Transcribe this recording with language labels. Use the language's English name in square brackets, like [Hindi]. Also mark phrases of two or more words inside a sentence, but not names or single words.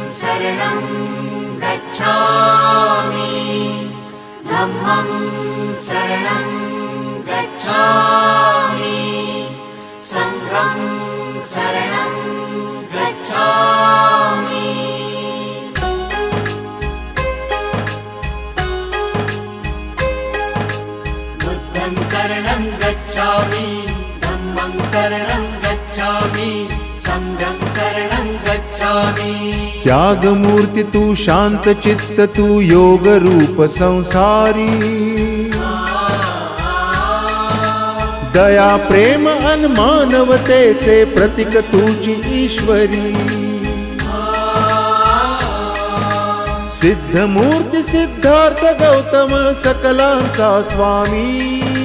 [Pali] शरणं गच्छामि धम्मं शरणं गच्छामि संघं शरणं गच्छामि बुद्धं शरणं गच्छामि धम्मं शरणं गच्छामि संघं शरणं गच्छामि। [Marathi] त्याग मूर्ति तू शांत चित्त तू योग रूप संसारी दया प्रेम अनमानवते ते प्रतीक तुझी ईश्वरी सिद्ध मूर्ति सिद्धार्थ गौतम सकलांचा स्वामी